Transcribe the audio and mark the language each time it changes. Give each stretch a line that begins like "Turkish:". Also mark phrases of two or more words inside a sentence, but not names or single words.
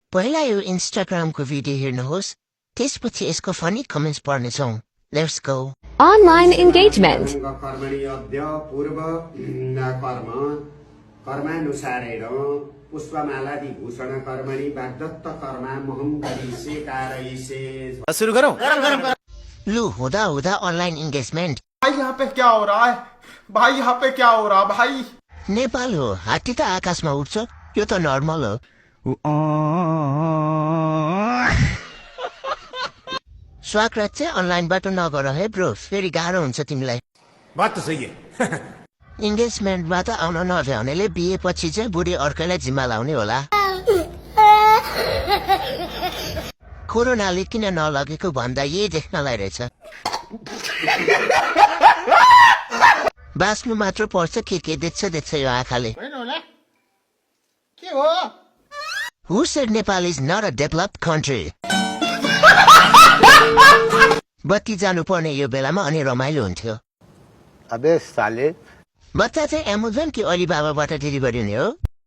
Nepali: पहिला यो इन्स्टाग्रामको भिडियो हेर्नुहोस् त्यसपछि यसको
English: funny comments
Nepali: पढ्नेछौँ
English: let's go Online engagement.
Sanskrit: कर्मणि अद्य पूर्व कर्म कर्मानुसारेण पुष्पमाला विभूषण कर्मणि वाग्दत्त कर्मा महं करिष्ये कारयिष्ये।
Hindi: शुरू करो।
Nepali: लु हुँदा हुँदा
English: online engagement.
Hindi: भाई यहाँ पे क्या हो रहा है? भाई यहाँ पे क्या हो रहा भाई?
Nepali: नेपाल हो, हात्ती त आकाशमा उड्छ, यो त नर्मल हो। स्वागत चाहिँ अनलाइनबाट नगर है ब्रो, फेरि गाह्रो हुन्छ तिमीलाई।
Hindi: बात त सही है।
Nepali: इन्गेजमेन्टबाट आउन नभ्याउनेले बिहेपछि चाहिँ बुढी अर्कैलाई जिम्मा लाउने होला। कोरोनाले किन नलगेको भन्दा यही देख्नलाई रहेछ। बाँच्नु मात्र पर्छ, के देख्छ यो आँखाले।
English: Who said Nepal is not a developed country?
Nepali: बत्ती जानु पर्ने यो बेलामा अनि रमाइलो हुन्थ्यो।
Hindi: अबे साले
Nepali: बच्चा चाहिँ एमाजोन कि अलिबाबाबाट डेलिभरी हुने हो?